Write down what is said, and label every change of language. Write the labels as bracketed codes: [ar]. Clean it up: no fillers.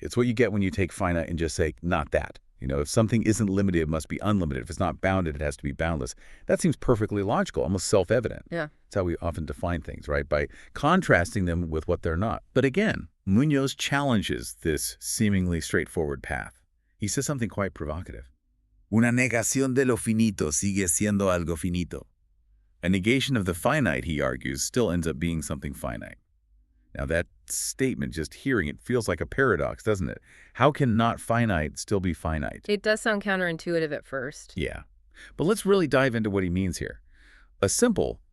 [en] It's what you get when you take finite and just say, not that. If something isn't limited, it must be unlimited. If it's not bounded, it has to be boundless. That seems perfectly logical, almost self-evident. Yeah. That's how we often define things, right? By contrasting them with what they're not. But again, Muñoz challenges this seemingly straightforward path. He says something quite provocative. [es] Una negación de lo finito sigue siendo algo finito. [en] A negation of the finite, he argues, still ends up being something finite. Now that statement, just hearing it, feels like a paradox, doesn't it? How can not finite still be finite? It does sound counterintuitive at first. Yeah. But let's really dive into what he means here. A simple,